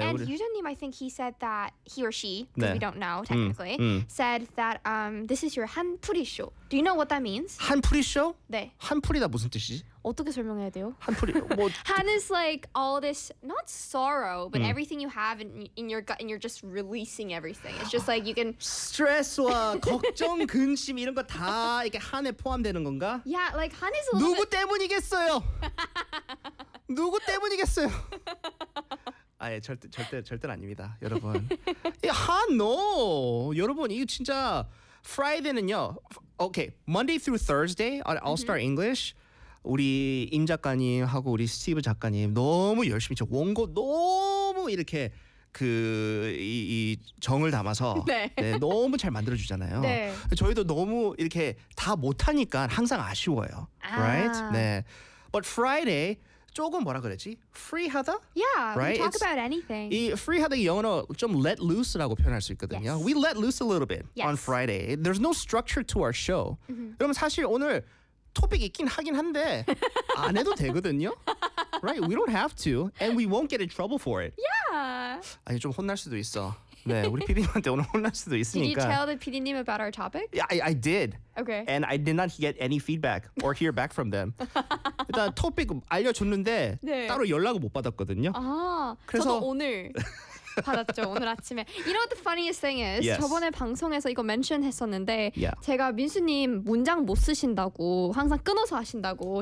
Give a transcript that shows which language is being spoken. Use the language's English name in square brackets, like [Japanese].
[English] And Yuja님, I think he said that, he or she, because [Korean] 네. [English] we don't know, technically, said that this is your 한풀이 쇼. Do you know what that means? [Korean] 한풀이 쇼? 네. 한풀이다 무슨 뜻이지? 어떻게 설명해야 돼요? 한풀이, 뭐. [English] 한 is like all this, not sorrow, but everything you have in your gut, and you're just releasing everything. It's just like you can. [Korean] 스트레스와 걱정, 근심 이런 거 다 이게 한에 포함되는 건가? [English] Yeah, like 한 is a little [Korean] 누구 때문이겠어요? 누구 때문이겠어요? 아예 절대 아닙니다, 여러분. 한, [English] no! [Korean] 여러분, 이거 진짜 Friday는요. [English] Okay, Monday through Thursday on All-Star English. [Korean] 우리 임 작가님하고 우리 스티브 작가님 너무 열심히 저 원고 너무 이렇게 그 이 정을 담아서 네. 네, 너무 잘 만들어 주잖아요. 네. 저희도 너무 이렇게 다 못 하니까 항상 아쉬워요. 아. [English] Right? [Korean] 네. [English] But [Korean] Friday 조금 뭐라 그랬지? Free 하다? [English] Yeah, right? we talk It's, about anything. [Korean] 이 free 하다 영어로 좀 [English] let loose [Korean] 라고 표현할 수 있거든요. [English] Yes. We let loose a little bit yes. on Friday. There's no structure to our show. Mm-hmm. [Korean] 여러분 사실 오늘 토픽 있긴 하긴 한데 안 해도 되거든요. [English] Right? We don't have to and we won't get in trouble for it. Yeah. [Korean] 아니 좀 혼날 수도 있어. 네, 우리 PD님한테 오늘 혼날 수도 있으니까. [English] Did you tell the PD님 about our topic? Yeah, I did. Okay. And I did not get any feedback or hear back from them. [Korean] 일단 토픽 알려 줬는데 네. 따로 연락을 못 받았거든요. 아. 그래서 저도 오늘 받았죠 오늘 아침에. [English] You know what the funniest thing is? Yes. [Korean] 저번에 방송에서 이거 mention 했었는데 [English] yeah. [Korean] 제가 민수님 문장 못 쓰신다고 항상 끊어서 하신다고.